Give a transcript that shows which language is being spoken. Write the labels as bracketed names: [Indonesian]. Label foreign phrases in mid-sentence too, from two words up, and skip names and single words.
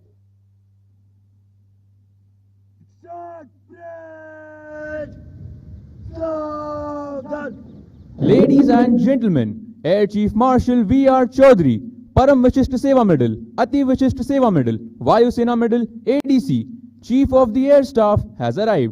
[English] Ladies and gentlemen, Air Chief Marshal V.R. Chaudhary, Param Vishishta Seva Medal, Ati Vishishta Seva Medal, Vayu Sena Medal, ADC, Chief of the Air Staff has arrived.